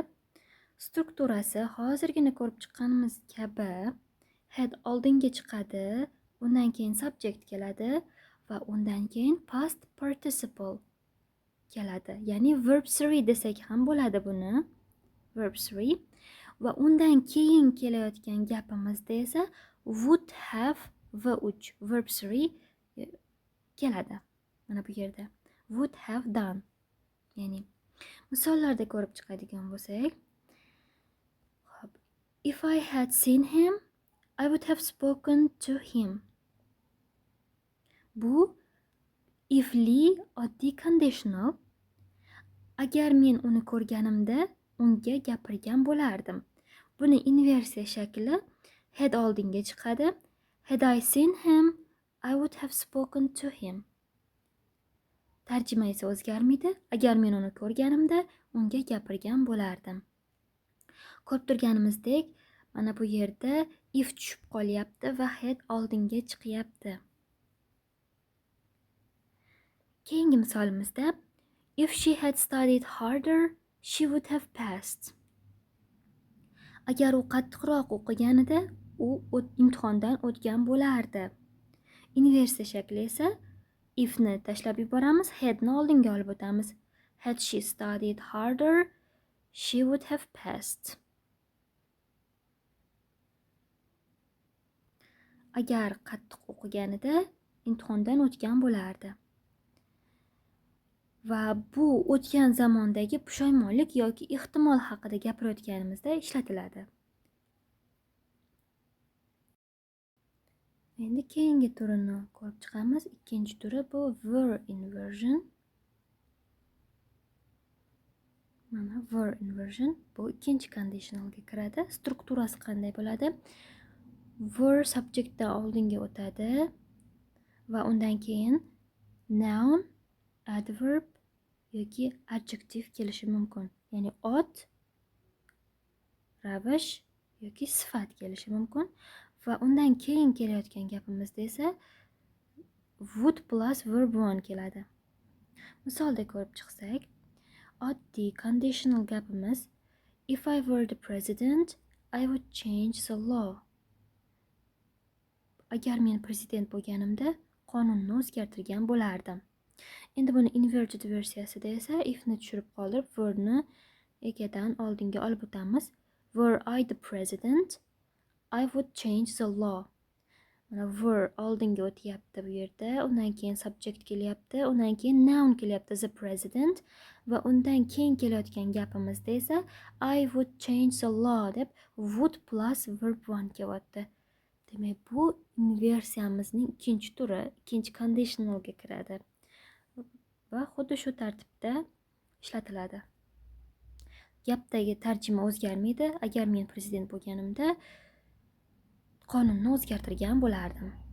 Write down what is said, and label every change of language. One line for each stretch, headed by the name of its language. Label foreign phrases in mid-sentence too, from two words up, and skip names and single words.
Uzbek: Strukturasi hozirgina ko'rib chiqqanimiz kabi had oldinga chiqadi, undan keyin subject keladi va undan keyin
English: past participle
Uzbek: keladi. Ya'ni verb 3 desak ham bo'ladi buni. Verb 3 va undan keyin kelayotgan gapimizda esa
English: would have v3 verb 3
Uzbek: keladi. Mana bu yerda
English: would have done.
Uzbek: Ya'ni misollarda ko'rib chiqadigan bo'lsak,
English: if I had seen him, I would have spoken to him.
Uzbek: Bu ifli oddiy conditional. Agar men uni ko'rganimda, unga gapirgan bo'lardim. Buni inversiya shakli had oldinga chiqadi.
English: Had I seen him, I would have spoken to him.
Uzbek: Tarjima esa o'zgarmaydi. Agar men uni ko'rganimda, unga gapirgan bo'lardim. Ko'rib turganimizdek, mana bu yerda if tushib qolyapti va had oldinga chiqyapti. Keyingi misolimizda
English: if she had studied harder, she would have passed.
Uzbek: Agar u qattiqroq o'qiganida, u imtihondan o'tgan bo'lardi. Inversiya shakli esa ifni tashlab yuboramiz, hadni oldinga olib o'tamiz.
English: Had she studied harder, she would have passed.
Uzbek: Agar qattiq o'qiganida, imtihondan o'tgan bo'lardi. Va bu o'tgan zamondagi pushaymonlik yoki ehtimol haqida gapirayotganimizda ishlatiladi. Endi keyingi turini ko'rib chiqamiz. Ikkinchi turi bu
English: were inversion.
Uzbek: Mana
English: were inversion
Uzbek: bu ikkinchi conditionalga kiradi. Strukturasi qanday bo'ladi? Were subjectdan oldinga o'tadi va undan keyin
English: noun, adverb
Uzbek: yoki adjective kelishi mumkin. Ya'ni ot, ravish yoki sifat kelishi mumkin va undan keyin kelayotgan gapimizda esa
English: would plus verb 1
Uzbek: keladi. Misolda ko'rib chiqsak, oddiy conditional gapimiz
English: if I were the president, I would change the law.
Uzbek: Agar men prezident bo'lganimda, qonunni o'zgartirgan bo'lardim. Endi buni inverted versiyasida esa ifni tushirib qoldirib, verbni egadan oldinga olib o'tamiz.
English: Were I the president, I would change the law.
Uzbek: Mana were oldinga o'tyapti bu yerda, undan keyin subject kelyapti, undan keyin noun kelyapti,
English: the president,
Uzbek: va undan keyin kelayotgan gapimizda esa
English: I would change the law
Uzbek: deb
English: would plus verb one
Uzbek: kelyapti. Demak, bu inversiyamizning ikkinchi turi, ikkinchi conditionalga kiradi va xuddi shu tartibda ishlatiladi. Gapdagi tarjima o'zgarmaydi. Agar men prezident bo'lganimda qonunni o'zgartirgan bo'lardim.